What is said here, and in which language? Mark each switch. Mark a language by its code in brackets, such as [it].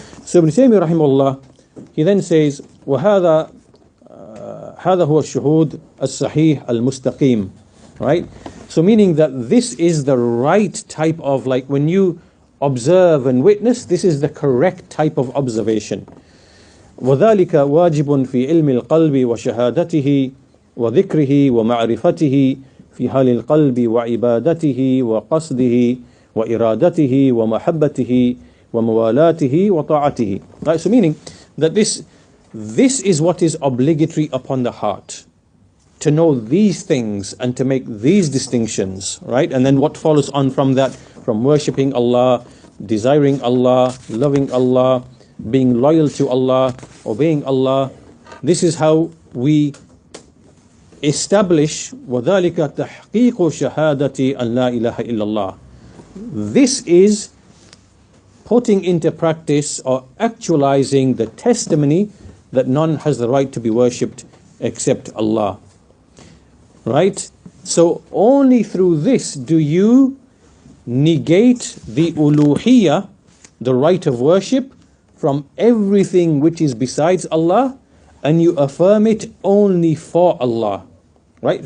[en] So Ibn Taymiyyah rahimahullah, he then says, [ar] وَهَذَا هذا هو الشهود الصحيح المستقيم, [en] right? So meaning that this is the right type of, like when you observe and witness, this is the correct type of observation. [ar] وذلك واجب في علم القلب وشهادته وذكره ومعرفته في حال القلب وعبادته وقصده وإرادته ومحبته وموالاته وطاعته. [en] Right, so meaning that this is what is obligatory upon the heart, to know these things and to make these distinctions, right? And then what follows on from that, from worshipping Allah, desiring Allah, loving Allah, being loyal to Allah, obeying Allah. This is how we establish [ar] وَذَلِكَ تَحْقِيقُ شَهَادَةِ أَنْ لَا إِلَهَ إِلَّا اللَّهِ. [en] This is putting into practice or actualizing the testimony that none has the right to be worshipped except Allah. Right? So only through this do you negate the uluhiyyah, the right of worship, from everything which is besides Allah, and you affirm it only for Allah, right?